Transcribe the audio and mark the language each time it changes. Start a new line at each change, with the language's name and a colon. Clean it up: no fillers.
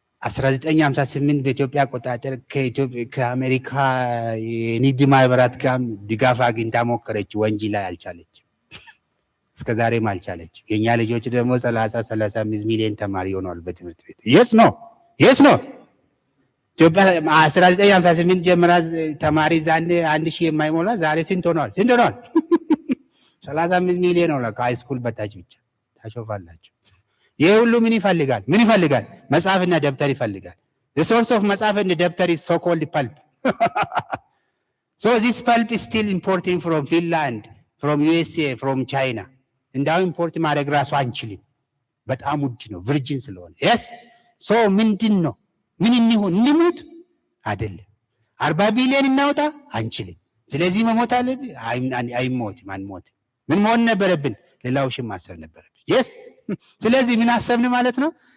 Amharic: 1958 በኢትዮጵያ አቆጣጠር ከአሜሪካ የንግድ ማህበራት ጋር ድጋፍ አግኝታ ሞከረች፣ ወንጂ ላይ አልቻለችም። እስከዛሬም አልቻለችም። የኛ ልጆች ደግሞ 35 ሚሊዮን ተማሪ ሆነዋል በትምህርት ቤት።
English: yes no
Amharic: ኢትዮጵያ 1958 ጀምራ ተማሪ ዛኔ 1000 የማይሞላ ዛሬ ስንት ሆነዋል? 35 ሚሊዮን ነው ከሃይስኩል በታች ብቻ። ታሾፋላችሁ። ይሄ ሁሉ ምን ይፈልጋል? መጽሐፍና ደብተር ይፈልጋል።
English: the source of መጽሐፍ and ደብተር is so called pulp. so this pulp is still importing from Finland, from USA, from China.
Amharic: እንዳው ኢምፖርት ማድረግ ራሱ አንችልም፣ በጣም ውድ ነው ቨርጂን ስለሆነ።
English: yes so
Amharic: ምንድነው? ምን እንሆን? እንሙት አይደለም 40 ቢሊዮን እናውጣ አንችልም። ስለዚህ መሞት አለብን? አይሞትም፣ አንሞትም። ምን መሆን ነበረብን? ሌላውሽም ማሰብ ነበረብን። yes ስለዚህ ምን አሰብን ማለት ነው?